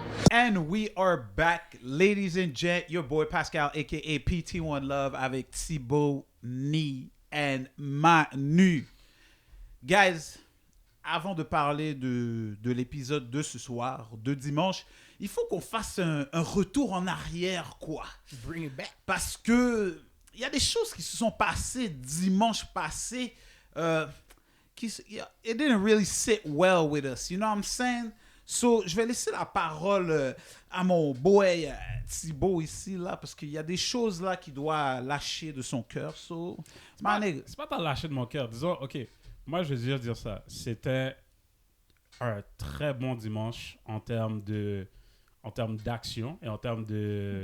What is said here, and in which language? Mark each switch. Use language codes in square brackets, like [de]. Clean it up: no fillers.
[en] And we are back, ladies and gents. Your boy Pascal, aka PT1 Love, avec Thibaut, Ni and Manu. [fr] Guys, avant de parler de l'épisode de ce soir, de dimanche, il faut qu'on fasse un retour en arrière, quoi. [en] Bring it back. [fr] Parce que il y a des choses qui se sont passées dimanche passé. [en] It didn't really sit well with us. You know what I'm saying? [fr] So, je vais laisser la parole à mon boy Thibaut ici, là, parce qu'il y a des choses là qu'il doit lâcher de son cœur. [en] So, [fr] C'est pas t'as lâché de mon cœur. Disons, OK, moi, je vais dire ça. C'était un très bon dimanche en termes d'action et en termes de